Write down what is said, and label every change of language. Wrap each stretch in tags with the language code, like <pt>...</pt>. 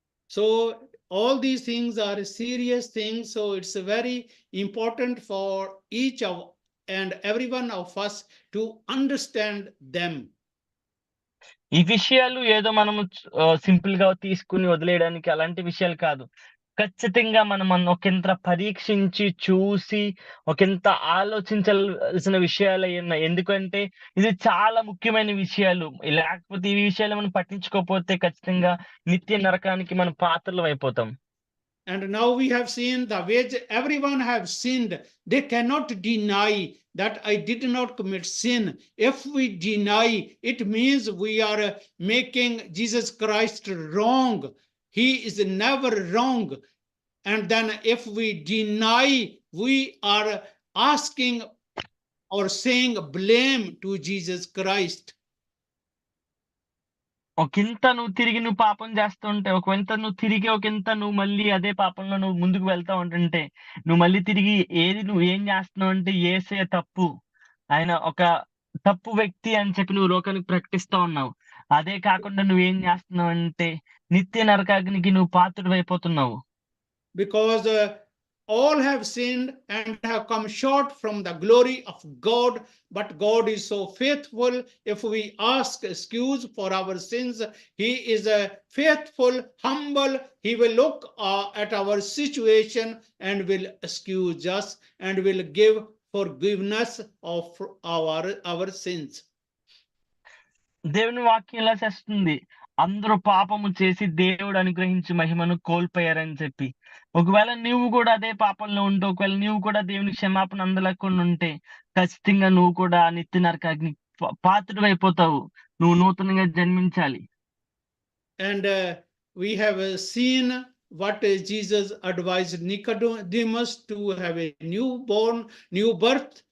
<en>So all these things are serious things. So it's very important for each of and every one of us to understand them.</en> <te>ఈ విషయాలు ఏదో మనము సింపుల్‌గా తీసుకొని వదిలేయడానికి అలాంటి విషయాలు కాదు. ఖచ్చితంగా మనం ఒకంత పరీక్షించి, చూసి, ఒకంత ఆలోచించాల్సిన విషయాలయ్యున్నాయి. ఎందుకంటే ఇది చాలా ముఖ్యమైన విషయాలు. లేకపోతే ఈ విషయాలు మనం పట్టించుకోకపోతే ఖచ్చితంగా నిత్య నరకానికి మనం పాత్రలమైపోతాం.</te> <en>And now we have seen the ways everyone have sinned. They cannot deny that I did not commit sin. If we deny, it means we are making Jesus Christ wrong. He is never wrong. And then if we deny, we are asking or saying blame to Jesus Christ.</en> <te>నువ్వు పాపం చేస్తూ ఉంటే, నువ్వు మళ్ళీ అదే పాపంలో నువ్వు ముందుకు వెళ్తా ఉంటుంటే, నువ్వు మళ్ళీ తిరిగి నువ్వు ఏం చేస్తున్నావు అంటే యేసయ్య తప్పు. ఆయన ఒక తప్పు వ్యక్తి అని చెప్పి నువ్వు లోకానికి ప్రకటిస్తా ఉన్నావు. అదే కాకుండా నువ్వేం చేస్తున్నావు అంటే నిత్య నరకాగ్నికి నువ్వు పాత్రుడైపోతున్నావు.</te> <en>Because all have sinned and have come short from the glory of God, but God is so faithful. If we ask excuse for our sins, He is faithful, humble. He will look at our situation and will excuse us and will give forgiveness of our sins.</en> <te>దేవుని వాక్యం ఇలా చేస్తుంది. అందరూ పాపము చేసి దేవుడు అనుగ్రహించి మహిమను కోల్పోయారని చెప్పి. ఒకవేళ నీవు కూడా అదే పాపంలో ఉంటే, ఒకవేళ నీవు కూడా దేవుని క్షమాపణ అందలేకుండా ఉంటే, ఖచ్చితంగా నువ్వు కూడా నిత్య నరకాగ్ని పాత్రుడైపోతావు. నువ్వు నూతనంగా జన్మించాలి.</te> <en>And we have seen what Jesus advised Nicodemus to have a new birth.</en>